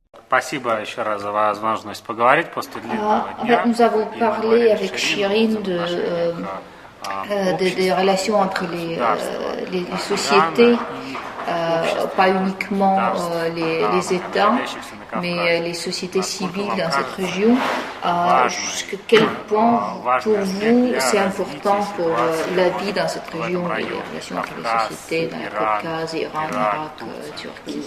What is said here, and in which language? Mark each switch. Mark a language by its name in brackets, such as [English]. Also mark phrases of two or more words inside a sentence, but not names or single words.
[Russian] Спасибо еще раз за возможность поговорить после длинного [French] En [Russian] дня. [French] fait, nous avons [Russian] И мы [French] parlé [Russian] говорили с [French] avec [Russian] Ширином [French] Shirin [Russian] о том, [French] des relations entre les sociétés, pas uniquement les États, mais les sociétés civiles dans cette région. Jusqu'à quel point, pour vous, c'est important pour la vie dans cette région, les relations entre les sociétés dans le Caucase, Iran, Irak, Turquie?